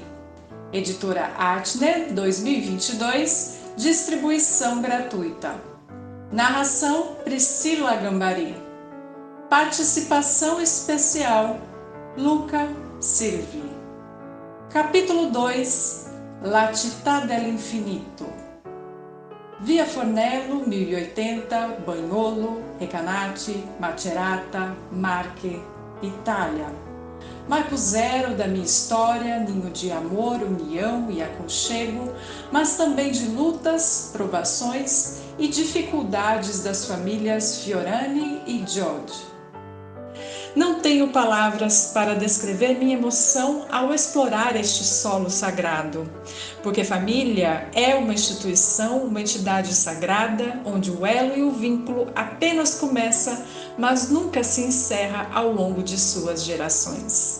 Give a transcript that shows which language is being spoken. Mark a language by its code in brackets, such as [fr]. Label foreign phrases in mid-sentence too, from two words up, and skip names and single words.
[pt] Editora Artner, 2022, distribuição gratuita. Narração Priscila Gambari. Participação especial Luca Silvi. Capítulo 2. La città dell'infinito. Via Fornello, 1080, Bagnolo, Recanati, Macerata, Marche, Itália. Marco zero da minha história, ninho de amor, união e aconchego, mas também de lutas, provações e dificuldades das famílias Fiorani e George. Não tenho palavras para descrever minha emoção ao explorar este solo sagrado, porque família é uma instituição, uma entidade sagrada, onde o elo e o vínculo apenas começa, mas nunca se encerra ao longo de suas gerações.